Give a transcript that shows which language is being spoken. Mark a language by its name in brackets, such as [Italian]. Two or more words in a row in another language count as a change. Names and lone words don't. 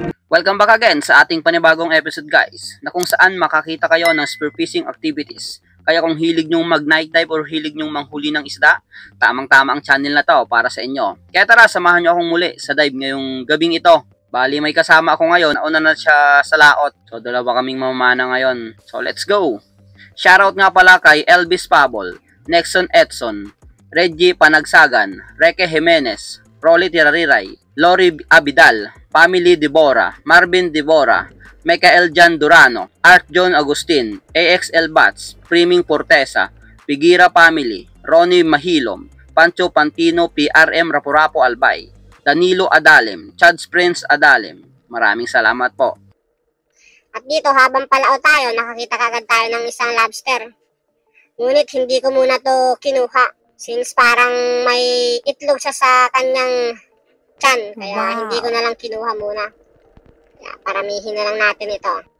[English] Welcome back again [Filipino] sa ating panibagong episode guys, na kung saan makakita kayo ng [English] spearfishing activities. [Filipino] Kaya kung hilig nyong mag- [English] night dive [Filipino] or hilig nyong manghuli ng isda, tamang-tama ang channel na to para sa inyo. Kaya tara, samahan nyo akong muli sa dive ngayong gabing ito. Bali may kasama ako ngayon, nauna na siya sa laot. So dalawa kaming mamamana ngayon. [English] So let's go! [Filipino] Shoutout nga pala kay Elvis Pabol, Nexon Edson, Reggie Panagsagan, Reke Jimenez, Rolly Tirariray, Lori Abidal, Family Debora, Marvin Debora, Michael Jan Durano, Art John Agustin, AXL Bats, Priming Portesa, Pigira Family, Ronnie Mahilom, Pancho Pantino, PRM Raporapo Albay, Danilo Adalem, Chads Prince Adalem. Maraming salamat po. At dito habang palao tayo, nakakita kagad tayo ng isang lobster. Ngunit hindi ko muna to kinuha since parang may itlog siya sa kanyang tiyan. Kaya hindi ko na lang kinuha muna. Kaya paramihin na lang natin ito.